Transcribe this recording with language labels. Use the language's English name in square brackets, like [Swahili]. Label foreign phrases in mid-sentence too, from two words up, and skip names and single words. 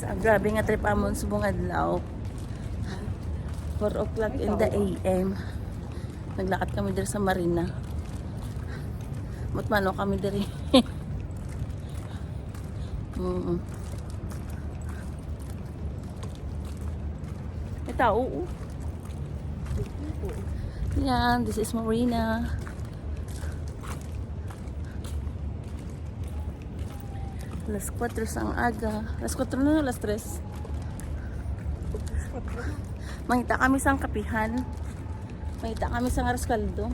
[Hiligaynon] Ang grabe nga trip amon subong adlaw. [English] 4 o'clock in the AM. [Hiligaynon] Naglakad kami diri sa Marina. Mutmano kami diri. Ito, oo. Yan, [English] this is Marina. [Hiligaynon] Alas 4 sang aga. Alas 4 na, alas 3. Mangita kami sang kapihan. Mangita kami sang aras kaldo.